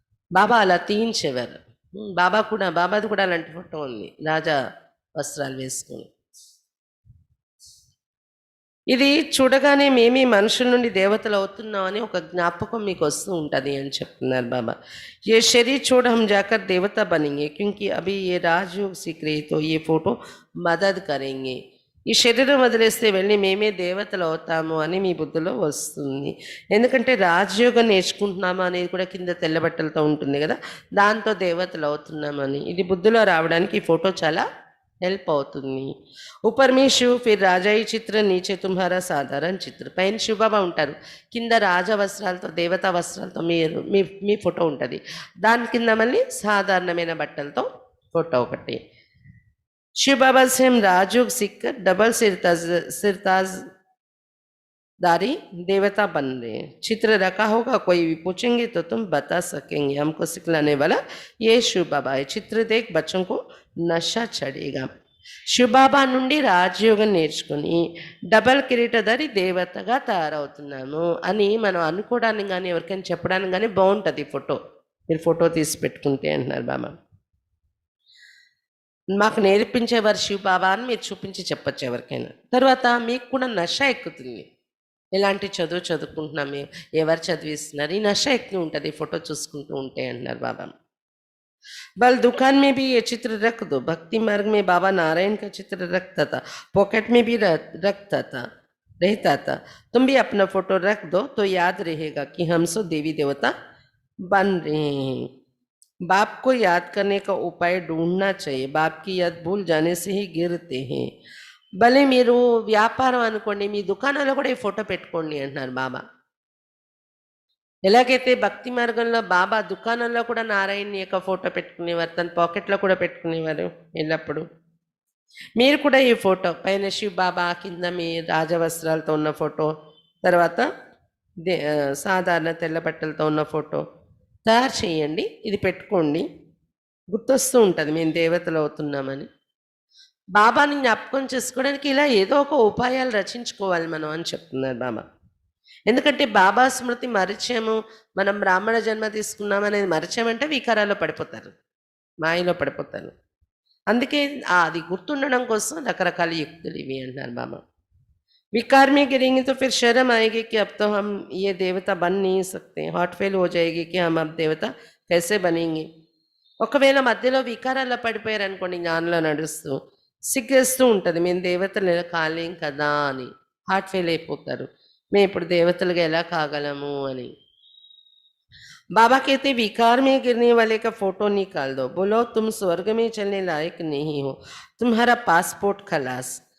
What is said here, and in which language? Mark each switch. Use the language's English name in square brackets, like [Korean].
[Telugu] బాబా అలా తీయించేవారు. బాబాది కూడా అలాంటి ఫోటో ఉంది, రాజా వస్త్రాలు వేసుకొని. ఇది చూడగానే మేమే మనుషుల నుండి దేవతలు అవుతున్నామని ఒక జ్ఞాపకం మీకు వస్తూ ఉంటుంది అని చెప్తున్నారు బాబా. [Hindi] ये शरीर छोड़ हम जाकर देवता बनेंगे, क्योंकि अभी ये राजयोग सीख रहे, तो ये फोटो मदद करेंगे. [Telugu] ఈ శరీరం వదిలేస్తే వెళ్ళి మేమే దేవతలు అవుతాము అని మీ బుద్ధిలో వస్తుంది. ఎందుకంటే రాజయోగం నేర్చుకుంటున్నాము అనేది కూడా కింద తెల్లబట్టలతో ఉంటుంది కదా, దాంతో దేవతలు అవుతున్నామని. ఇది బుద్ధిలో రావడానికి ఈ ఫోటో చాలా హెల్ప్ అవుతుంది. [Hindi] ऊपर में शिव फिर రాజాయి చిత్ర నీచే తుమ్హారా సాధారణ చిత్ర. [Telugu] పైన శివబాబా ఉంటారు, కింద రాజ వస్త్రాలతో దేవతా వస్త్రాలతో మీరు మీ మీ ఫోటో ఉంటుంది. దాని కింద మళ్ళీ సాధారణమైన బట్టలతో ఫోటో ఒకటి. [Hindi] शिव बाबा से हम राजयोग सीखकर डबल सिरताजदारी देवता बन रहे हैं. चित्र रखा होगा, कोई भी पूछेंगे तो तुम बता सकेंगे. हमको सिखलाने वाला ये शिव बाबा है. चित्र देख बच्चों को नशा चढ़ेगा. [Telugu] శివబాబా నుండి రాజయోగం నేర్చుకుని డబల్ కిరీటధారి దేవతగా తయారవుతున్నాను అని మనం అనుకోవడానికి కానీ ఎవరికైనా చెప్పడానికి కానీ బాగుంటుంది ఫోటో. మీరు ఫోటో తీసి పెట్టుకుంటే అంటున్నారు బాబా. మాకు నేర్పించేవారు శివబాబా అని మీరు చూపించి చెప్పచ్చు ఎవరికైనా. తర్వాత మీకు కూడా నష ఎక్కుతుంది. ఎలాంటి చదువు చదువుకుంటున్నాం మేము, ఎవరు చదివిస్తున్నారు, ఈ నష ఎక్కువ ఉంటుంది ఫోటో చూసుకుంటూ ఉంటే అంటున్నారు బాబా. [Hindi] बल दुकान में भी ये चित्र रख दो. भक्ति मार्ग में बाबा नारायण का चित्र रखता था, पॉकेट में भी रखता था रहता था. तुम भी अपना फोटो रख दो तो याद रहेगा कि हम सो देवी देवता बन रहे हैं. बाप को याद करने का उपाय ढूंढना चाहिए. बाप की याद भूल जाने से ही गिरते हैं. [Telugu] భలే మీరు వ్యాపారం అనుకోండి, మీ దుకాణంలో కూడా ఈ ఫోటో పెట్టుకోండి అంటున్నారు బాబా. ఎలాగైతే భక్తి మార్గంలో బాబా దుకాణంలో కూడా నారాయణ యొక్క ఫోటో పెట్టుకునేవారు, తన పాకెట్లో కూడా పెట్టుకునేవారు ఎల్లప్పుడు. మీరు కూడా ఈ ఫోటో పైన శివ్ బాబా, కింద మీ రాజవస్త్రాలతో ఉన్న ఫోటో, తర్వాత సాధారణ తెల్ల బట్టలతో ఉన్న ఫోటో తయారు చేయండి. ఇది పెట్టుకోండి, గుర్తొస్తూ ఉంటుంది మేము దేవతలు అవుతున్నామని. బాబాని జ్ఞాపకం చేసుకోవడానికి ఇలా ఏదో ఒక ఉపాయాలు రచించుకోవాలి మనం అని చెప్తున్నారు బాబా. ఎందుకంటే బాబా స్మృతి మరిచాము, మనం బ్రాహ్మణ జన్మ తీసుకున్నాం అనేది మరిచామంటే వికారాల్లో పడిపోతారు, మాయలో పడిపోతారు. అందుకే అది గుర్తుండడం కోసం రకరకాల యుక్తులు ఇవి అంటున్నారు బాబా. [Hindi] विकार में गिरेंगे तो फिर शर्म आएगी कि अब तो हम ये देवता बन नहीं सकते. हॉट फेल हो जाएगी कि हम अब देवता कैसे बनेंगे. [Telugu] ఒకవేళ మధ్యలో వికారాల్లో పడిపోయారు అనుకోండి, జ్ఞానంలో నడుస్తూ సిగ్గేస్తూ ఉంటుంది, మేము దేవతలు కాలేం కదా అని. హార్ట్ ఫెయిల్ అయిపోతారు, మేము ఇప్పుడు దేవతలుగా ఎలా కాగలము అని. [Hindi] बाबा कहते विकार में गिरने वाले का फोटो निकाल दो. बोलो तुम स्वर्ग में चलने लायक नहीं हो, तुम्हारा पासपोर्ट खलास.